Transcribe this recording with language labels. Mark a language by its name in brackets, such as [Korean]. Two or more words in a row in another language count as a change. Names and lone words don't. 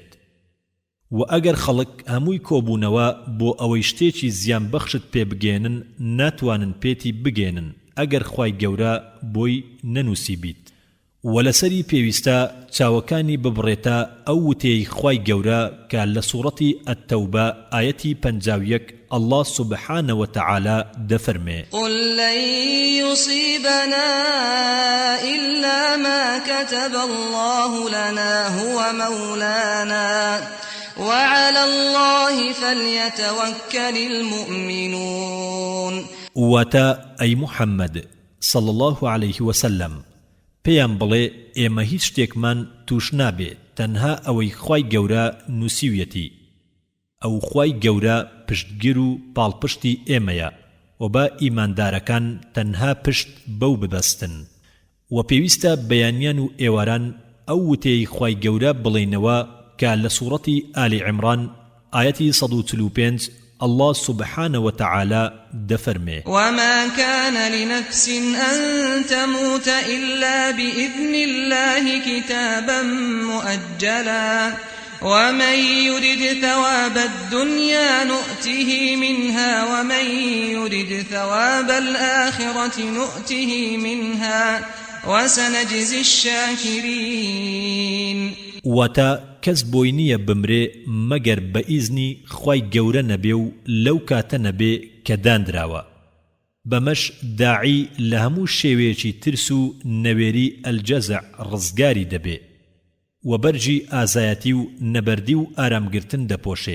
[Central Kurdish] و ئەگەر خەڵک هەمووی کۆبوونەوە بۆ ئەوەی شتێکی زیان بەخشت پێ بگێنن ناتوانن پێتی بگێنن ئەگەر خوای گەورە بۆی نەنووسی بیت. و لەسەری پێویستە چاوەکانی ببڕێتە ئەو وتەی خوای گەورە کە لە سوورەتی ئەتتەوبە ئایەتی 51 [Arabic] الله سبحانه وتعالى [Central Kurdish] دفرمي [Arabic] قل لن يصيبنا إلا ما كتب الله لنا هو مولانا وعلى الله فليتوكل المؤمنون. [Central Kurdish] واتا [Arabic] أي محمد صلى الله عليه وسلم [Central Kurdish] پێیان بڵێ ئێمە هیچ شتێکمان توش نابێ تەنها ئەوەی خوای گەورە نووسیویەتی. ئەو خوای گەورە پشتگیر و پاڵپشتی ئێمەیە و بە ئیماندارەکان تەنها پشت بەو ببەستن. و پێویستە بەیانیان و ئێواران ئەو وتەی خوای گەورە بڵێنەوە کە لە سوورەتی ئالی عیمران ئایەتی 145 [Arabic] الله سبحانه وتعالى [Central Kurdish] دفرمي [Arabic] وما كان لنفس أن تموت إلا بإذن الله كتابا مؤجلا ومن يرد ثواب الدنيا نؤته منها ومن يرد ثواب الآخرة نؤته منها وسنجزي الشاكرين. [Central Kurdish] واتا کەس بۆی نییە بمرێ مەگەر بە ئیزنی خوای گەورە نەبێ و لەو کاتە نەبێ کە دانراوە. بەمەش داعی لە هەموو شێوەیەکی ترس و نەوێری ئەلجەزع ڕزگاری دەبێ و بەرجی ئازایەتی و نەبەردی و ئارامگرتن دەپۆشێ.